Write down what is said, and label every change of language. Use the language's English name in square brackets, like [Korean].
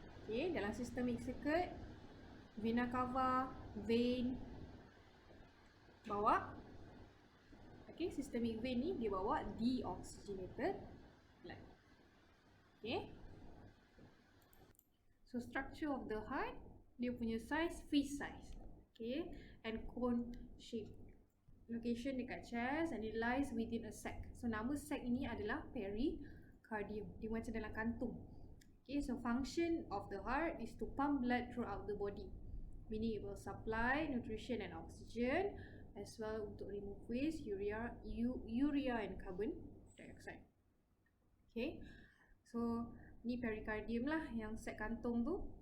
[Malay] Okay, dalam systemic circuit, vena cava, vein bawa, okay, systemic vein ni dia bawa deoxygenated blood. Okay. [English] So structure of the heart, [Malay] dia punya size, [English] fist size. Okay, and cone shape. Location [Malay] dekat [English] chest and it lies within a sac. [Malay] So nama sac ini adalah pericardium. Dia macam dalam kantung. [English] Okay, so function of the heart is to pump blood throughout the body, meaning it will supply nutrition and oxygen as well [Malay] untuk [English] remove waste, urea and carbon dioxide. [Malay] Okay, so ni pericardium lah, yang sac kantung tu.